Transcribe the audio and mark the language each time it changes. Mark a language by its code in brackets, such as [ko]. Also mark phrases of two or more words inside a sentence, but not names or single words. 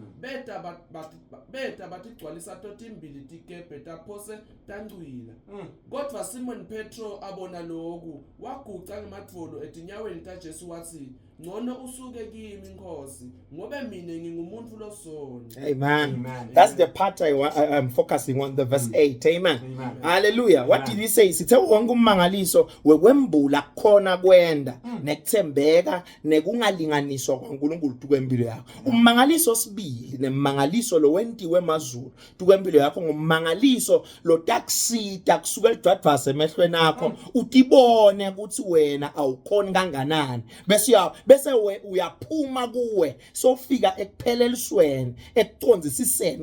[ss] beta batigcwalisa totimbili tikebhe taphose tancwila kodwa Simon Petro abona lokhu waguca ngemadvolo etinyaweni taJesu wathi ngcono usuke kimi Nkosi ngobe mina ngingumuntu losona. Amen. [en] That's the part I'm focusing on, the verse 8. Amen. Hallelujah. What did he say? [ss] Sithe wonke ummangaliso wekwembula khona kwenda nekuthembeka nekungalinganiswa kwaNkulunkulu tukwempilo yakho. Ummangaliso sibili nemangaliso lo wentiwe emazulu tukwempilo yakho ngummangaliso lo takusita kusuka eDwadvase emehlweni akho utibone ukuthi wena awukhoni kanganani bese uyaphuma kuwe sofika ekuphelelisweni ekucondzisiseni